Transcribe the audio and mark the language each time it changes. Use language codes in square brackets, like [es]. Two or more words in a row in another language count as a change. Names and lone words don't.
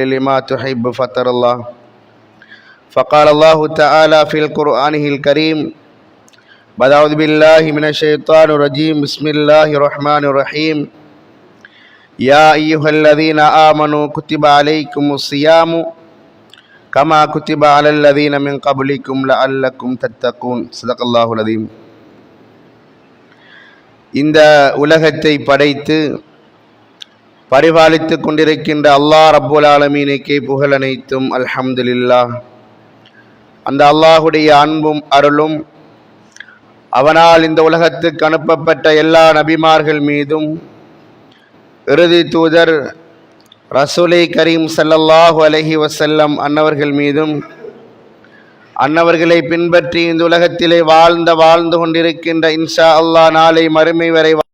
[ar] لما تحب فتر الله فقال الله تعالى في القرآن الكريم بعد أعوذ بالله من الشيطان الرجيم بسم الله الرحمن الرحيم يا أيها الذين آمنوا كتب عليكم الصيام كما كتب على الذين من قبلكم لعلكم تتقون صدق الله العظيم. [ta] இந்த உலகத்தை படைத்து பரிபாலித்து கொண்டிருக்கின்ற [ar] الله رب العالمين [ta] புகழ் அனைத்தும் அல்ஹம்துலில்லாஹ். அந்த அல்லாஹுடைய அன்பும் அருளும் அவனால் இந்த உலகத்துக்கு அனுப்பப்பட்ட எல்லா நபிமார்கள் மீதும் இறுதி தூதர் [ar] الرسول الكريم صلى الله عليه وسلم [ta] அன்னவர்கள் மீதும் அன்னவர்களை பின்பற்றி இந்த உலகத்திலே வாழ்ந்து கொண்டிருக்கின்ற [ar] إن شاء الله [ta] நாளை மறுமை வரை